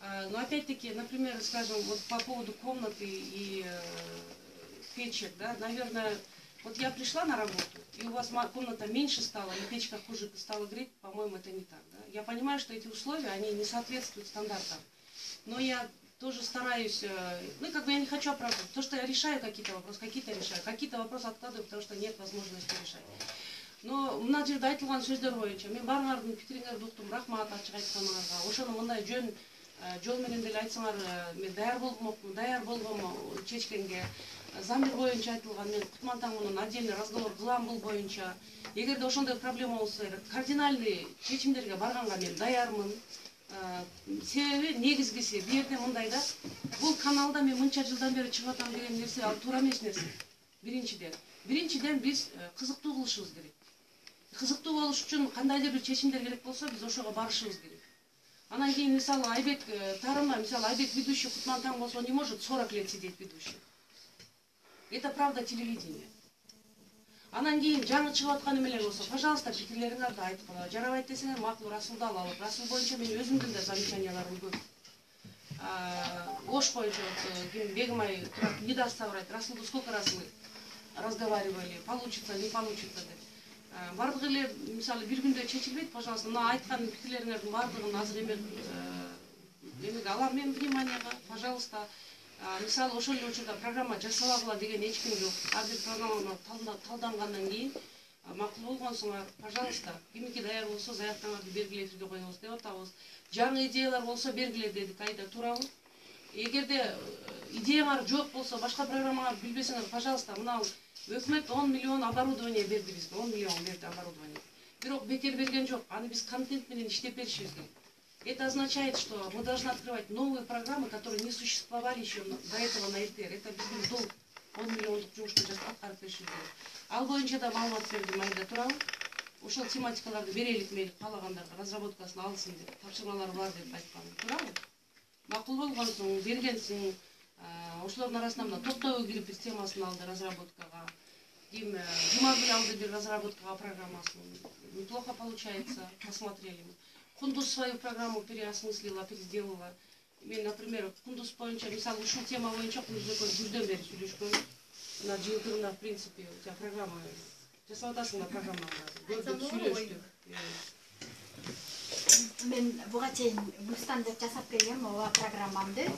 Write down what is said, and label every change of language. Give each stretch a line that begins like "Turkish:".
Russian: Но опять-таки, например, скажем, вот по поводу комнаты и печек, да, наверное, вот я пришла на работу, и у вас комната меньше стала, и печка хуже стала греть, по-моему, это не так. Да? Я понимаю, что эти условия, они не соответствуют стандартам, но я тоже стараюсь, ну, как бы я не хочу оправдывать, то, что я решаю какие-то вопросы откладываю, потому что нет возможности решать.
Kyrgyz: Но мына жерде айтылган сөздөр боюнча мен баарыңардын пикириңерди уктум, рахмат ачык айтканыңарга. Ошону мындай жөн жол менен деле айтсаңар, мен даяр болгонмун чечкенге. Замир боюнча айтылган, мен Кутман менен
Russian: отдельный разговор
Kyrgyz: кылам бул боюнча. Эгерде ошондой проблема болсо, кардинальный чечимдерге барганга мен даярмын. Себеби негизгиси бул жерде мындай да, бул каналда мен мынча жылдан бери чыгып атам деген нерсе ал туура эмес нерсе. Биринчиден биз кызыктуу кылышыбыз керек. Кызыктуу болуш үчүн кандайдыр бир чечимдер керек болсо, биз ошого барышыбыз керек. Анан кийин мисалы Айбек Тарыма, мисалы Айбек ведущий Кутман Таң болсо,
Russian: он не может 40 лет сидеть ведущим. Это правда телевидение.
Kyrgyz: Анан кийин жаңы чыгып аткан эмелер болсо, пожалуйста, пикирлериңерди айтып, жарабайт десеңер, макул Расулду алып, Расул боюнча мен өзүмдүн да замечанияларым көп. Ош боюнча
Russian: Бегимай не даст соврать, Расулду сколько раз мы разговаривали, получится, не получится
Kyrgyz: деп. Бардыгы эле мисалы бир күндө чечилбейт, пожалуйста, мына айткан пикирлериңердин бардыгын азыр эмеге алам мен вниманияга, пожалуйста. Мисалы ошол эле учурда программа жасабагыла деген эч ким жок. Ар бир программаны талдангандан кийин макул болгонсуңар, пожалуйста, кимики даяр болсо заяктаңарды бергиле эфирге коебуз деп атабыз. Жаңы идеялар болсо бергиле дедик, айда туурабы? Эгерде идеяңар жок болсо, башка программаңарды билбесеңер, пожалуйста, мына өкмөт 10 миллион оборудование берди бизге, 10 миллион берди оборудование. Бирок бекер берген жок, аны биз контент менен иштеп беришибиз керек.
Russian: Это означает, что мы должны открывать новые программы, которые не существовали еще до этого на РТР. Это
Kyrgyz: биздин долг, 10 миллиондук жумушту аткарып беришибиз керек. Ал боюнча да маалымат бердим, айда туурабы? Ошол тематикаларды берелик мейли каалагандарга разработкасын алсын деп, тапшырмалар бар деп айткам, туурабы? Макул болгонсуң, бергенсиң, ошолордун арасында мына Токтогул кирип биз темасын алды разработкага. Ким Жумагүл алды бир разработкага программасын.
Russian: Неплохо получается, посмотрели мы. Кундуз свою программу переосмыслила, переделала.
Kyrgyz: Мен, например, Кундуз боюнча, мисалы, ушул тема боюнча Кундуздукой жүрдөн бери сүйлөшкөн. Мына жыйынтыгында,
Russian: в принципе, у тебя
Kyrgyz: программа жасап атасың да программаны. Көрдүк, сүйлөштүк. Мен буга чейин Гүлстан деп жасап бергем ова программамды.